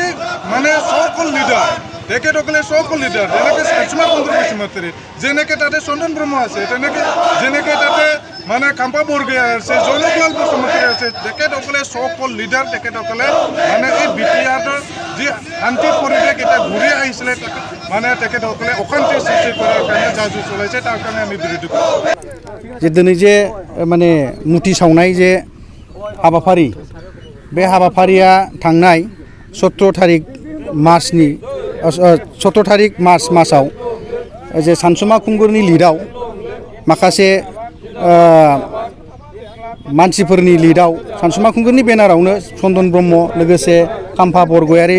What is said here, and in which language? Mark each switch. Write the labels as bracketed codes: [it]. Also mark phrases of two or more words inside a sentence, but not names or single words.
[as] মানে সকল লিডাৰ তেখেতসকলে সকল লিডাৰ যেনেকৈ শান্তমা কুণ্ডুৰ বসুমতাৰী যেনেকৈ তাতে চন্দন ব্ৰহ্ম আছে যেনেকৈ তাতে মানে কাম্পা বৰগোহাঁই আছে জনকলাল বসুমতাৰী আছে তেখেতসকলে সকল লিডাৰ তেখেতসকলে মানে এই বিটিআৰৰ যি শান্তিৰ পৰিৱেশ এতিয়া ঘূৰি আহিছিলে মানে তেখেতসকলে অশান্তি সৃষ্টি কৰাৰ কাৰণে যাজু চলাইছে তাৰ কাৰণে আমি বিৰোধ কৰিছোঁ [brx] যে দিनै যে মানে मुथि सावनाय जे हाबाफारि बे हाबाफारिया थांनाय 17 तारिख मार्चनि 17 तारिख मार्चआव जे सानसुमा खुंगुरनि लिडाव माखासे मानसिफोरनि लिडाव सानसुमा खुंगुरनि बेनारावनो चन्दन ब्रह्म लोगोसे काम्फा बरगयारि